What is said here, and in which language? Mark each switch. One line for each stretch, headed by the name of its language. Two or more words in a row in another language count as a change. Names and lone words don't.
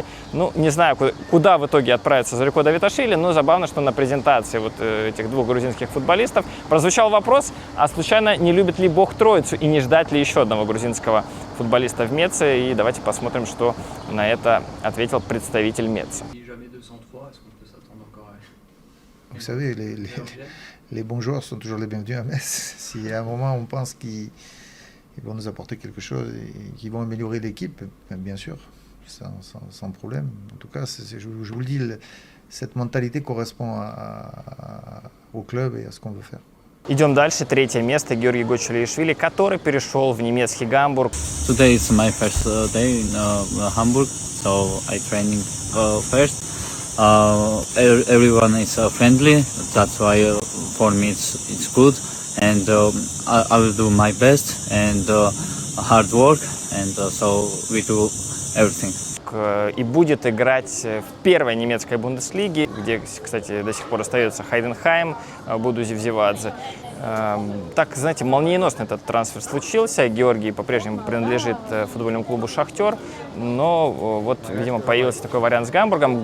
Russian: Не знаю, куда в итоге отправится Зорико Давиташвили, но забавно, что на презентации вот этих 2 грузинских футболистов прозвучал вопрос, а случайно не любит ли Бог Троицу и не ждать ли еще одного грузинского футболиста в Меце? И давайте посмотрим, что на это ответил представитель Меца.
French: Vous savez, les bons joueurs sont toujours les bienvenus à Metz. Si à un moment on pense qu'ils vont nous apporter quelque chose et qu'ils vont améliorer l'équipe, bien sûr, sans problème. En tout cas, je vous le dis, cette mentalité correspond au club et à ce qu'on veut faire.
Russian: Идем дальше. 3-е место Георгий Гочулишвили, который перешел в немецкий Гамбург.
English: Today is my first day in Hamburg, so I training first. Everyone is friendly, that's why for me it's good, and I will do my best and hard work, and so we do everything.
Russian: И будет играть в первой немецкой Бундеслиге, где, кстати, до сих пор остается Хайденхайм, Будузи Взивадзе. Так, знаете, молниеносно этот трансфер случился. Георгий по-прежнему принадлежит футбольному клубу «Шахтер», но вот, видимо, появился такой вариант с Гамбургом.